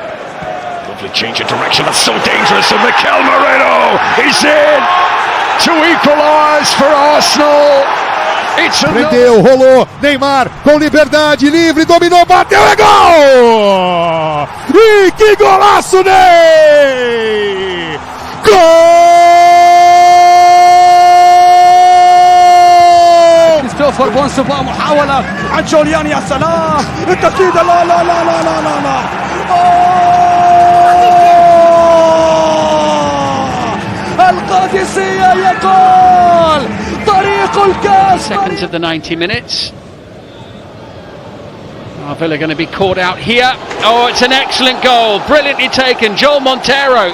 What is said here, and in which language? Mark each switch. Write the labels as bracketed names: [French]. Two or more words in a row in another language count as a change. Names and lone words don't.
[English] Lovely change of direction. That's so dangerous. And Mikel Moreno, he's in to equalise for Arsenal. It's [Portuguese] Prendeu, rolou, Neymar com liberdade, livre, dominou, bateu, é gol! E que golaço, Ney! [Arabic] جول! كريستوفر بونسوفا محاولة عن جوليان يا سلام التسديد لا لا لا لا لا لا لا القادسية يقول طريق الكاس. [English] Seconds of the 90 minutes. Villa going to be caught out here. Oh, it's an excellent goal. Brilliantly taken. Joel Montero.